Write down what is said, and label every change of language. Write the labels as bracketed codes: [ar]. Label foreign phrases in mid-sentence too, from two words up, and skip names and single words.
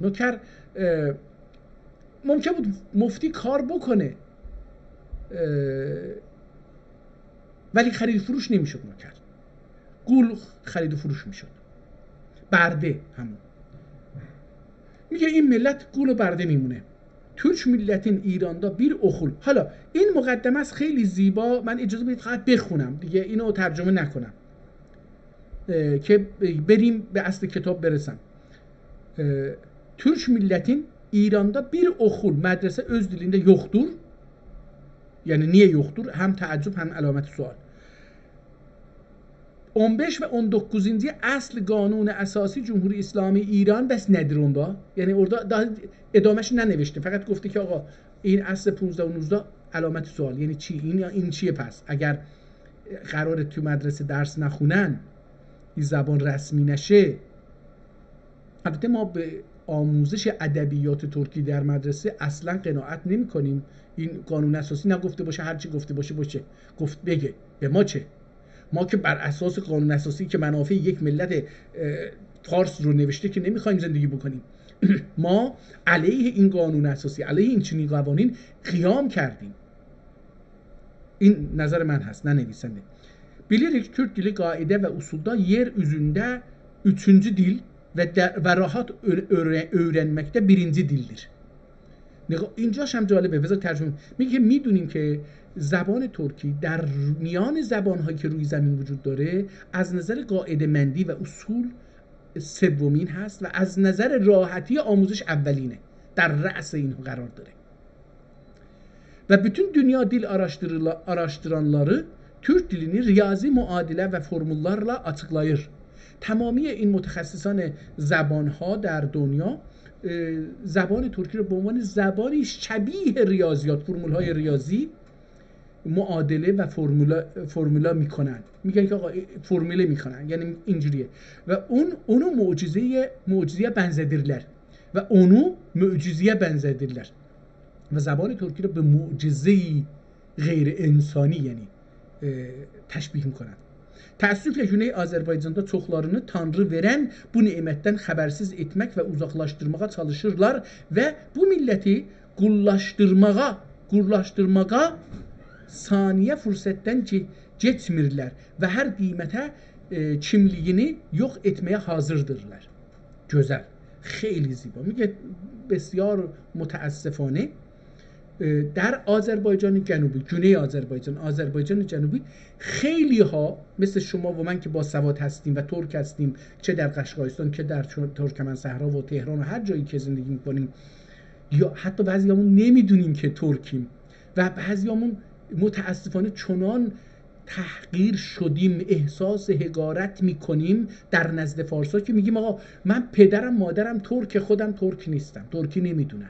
[fa] نوکر ممکن بود مفتی کار بکنه ولی خرید و فروش نمیشد نوکر. گول خرید و فروش میشد. برده همون. میگه این ملت گول و برده میمونه. [az] Türk milletin ایراندا bir okul. [fa] حالا این مقدمه است خیلی زیبا، من اجازه بدید فقط بخونم دیگه، اینو ترجمه نکنم که بریم به اصل کتاب برسم. [az] Türk milletin ایراندا bir okul، مدرسه öz dilinde yoktur. Yani niye yoktur? Hem [fa] تعجب هم علامت سوال. [az] 15 ve 19. asl قانون اساسی جمهوری اسلامی ایران بس nedir onda؟ [fa] یعنی [az] orada daha [fa] ادامهش ننوشته، فقط گفته که آقا این اصل 15 و 19 علامت سوال، یعنی چی؟ این چیه پس؟ اگر قراره تو مدرسه درس نخونن، این زبان رسمی نشه. البته ما به آموزش ادبیات ترکی در مدرسه اصلا قناعت نمی کنیم. این قانون اساسی نگفته باشه، هر چی گفته باشه گفت بگه، به ما چه؟ ما که بر اساس قانون اساسی که منافع یک ملت فارس رو نوشته که نمیخوایم زندگی بکنیم. ما علیه این قانون اساسی، علیه این چنین قوانین قیام کردیم. این نظر من هست، نه نویسنده. [az] Bilirik Türk dili kaide ve usulda yer üzerinde 3. dil ve rahat öğrenmekte 1. dildir. [fa] اینجاش هم جالبه، بذار ترجمه. میگه میدونیم که زبان ترکی در میان زبان‌هایی که روی زمین وجود داره از نظر قاعده مندی و اصول سومین هست و از نظر راحتی آموزش اولینه، در رأس اینها قرار داره. [az] و bütün dünya dil araştıranları Türk dilini riyazi muadile ve formüllerle açıklayır. [fa] تمامی این متخصصان زبان‌ها در دنیا زبان ترکی رو به عنوان زبانی شبیه ریاضیات، فرمول‌های ریاضی معادله و فرمولا میکنن. میگن که آقا فرموله میکنن، یعنی اینجوریه. و اونو [az] معجزeye benzedirler [fa] و اونو [az] معجزeye benzedirler. [fa] و زبان ترکی رو به معجزه‌ای غیر انسانی یعنی təşbih میکنن. [az] Təəssüflə Güney Azərbaycanda çoxlarını Tanrı verən bu nemətdən xəbərsiz etmək və uzaqlaşdırmağa çalışırlar və bu milləti qullaşdırmağa saniyə fürsətdən geçmirlər və hər qiymətə kimliyini yox etməyə hazırdırlar. Gözəl. [fa] خیلی زیبا. میگه بسیار متاسفانه در آذربایجان جنوبی، گونه آذربایجان جنوبی، خیلی ها مثل شما و من که با سواد هستیم و ترک هستیم، چه در قشقایستان که در ترکمن صحرا و تهران و هر جایی که زندگی میکنیم، یا حتی بعضیامون نمیدونیم که ترکیم و بعضیامون متاسفانه چنان تحقیر شدیم، احساس حقارت میکنیم در نزد فارسا که میگیم آقا من پدرم مادرم ترک، خودم ترک نیستم، ترکی نمیدونم.